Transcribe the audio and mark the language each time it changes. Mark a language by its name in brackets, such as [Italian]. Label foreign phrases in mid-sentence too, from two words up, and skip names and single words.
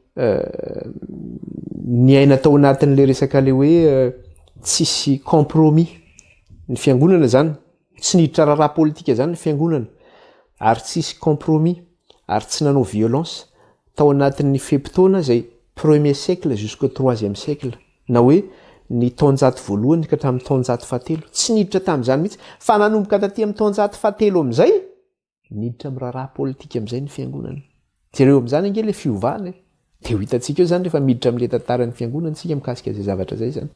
[Malagasy] ny aina tao anatin'ilay resaka ilay hoe tsisy compromis ny fiangonana zany, tsy niditra raharaha politika zany ny fiangonana, ary tsisy compromis, ary tsy nanao violence tao anatin'ny fepitoana zay [French] premier siècle jusqu'au troisième siècle, [Malagasy] na hoe ny taonjato voalohany ka hatramin'ny taonjato fahatelo. Tsy niditra tamin'izany mihitsy, fa nanomboka taty amin'ny taonjato fahatelo amin'izay niditra amin'ny raharaha politika amin'izay ny fiangonana. Jereo amin'izany ange ilay fiovana. Dia ho hitantsika eo zany rehefa miditra amin'ilay tantaran'ny fiangonana tsika mikasika izay zavatra zay zany.